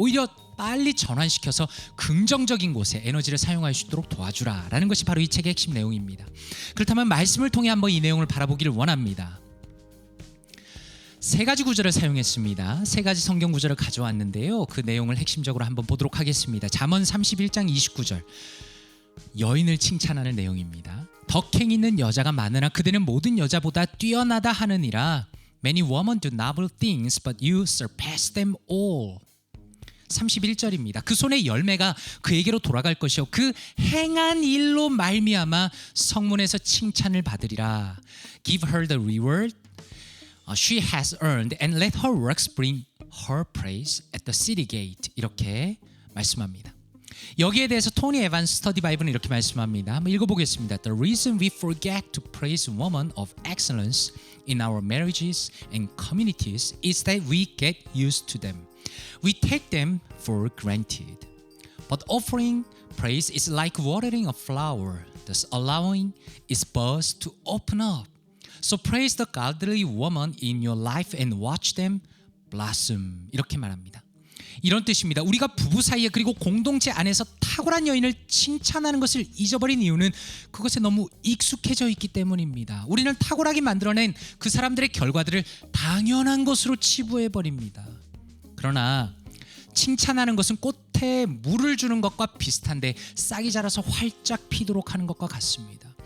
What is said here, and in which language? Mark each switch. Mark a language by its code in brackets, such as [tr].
[ko] 오히려 빨리 전환시켜서 긍정적인 곳에 에너지를 사용할 수 있도록 도와주라라는 것이 바로 이 책의 핵심 내용입니다. 그렇다면 말씀을 통해 한번 이 내용을 바라보기를 원합니다. 세 가지 구절을 사용했습니다. 세 가지 성경 구절을 가져왔는데요. 그 내용을 핵심적으로 한번 보도록 하겠습니다. 잠언 31장 29절 여인을 칭찬하는 내용입니다. 덕행 있는 여자가 많으나 그대는 모든 여자보다 뛰어나다 하느니라. [en] Many women do noble things, but you surpass them all. [ko] 31절입니다. 그 손의 열매가 그에게로 돌아갈 것이요 그 행한 일로 말미암아 성문에서 칭찬을 받으리라. [en] Give her the reward she has earned and let her works bring her praise at the city gate. [ko] 이렇게 말씀합니다. 여기에 대해서 토니 에반스 스터디 바이블은 이렇게 말씀합니다. 한번 읽어보겠습니다. [en] The reason we forget to praise women of excellence in our marriages and communities is that we get used to them. We take them for granted. But offering praise is like watering a flower, thus allowing its buds to open up. So praise the godly woman in your life and watch them blossom. [ko] 이렇게 말합니다. 이런 뜻입니다. 우리가 부부 사이에 그리고 공동체 안에서 탁월한 여인을 칭찬하는 것을 잊어버린 이유는 그것에 너무 익숙해져 있기 때문입니다. 우리는 탁월하게 만들어낸 그 사람들의 결과들을 당연한 것으로 치부해버립니다. 그러나 칭찬하는 것은 꽃에 물을 주는 것과 비슷한데 싹이 자라서 활짝 피도록 하는 것과 같습니다.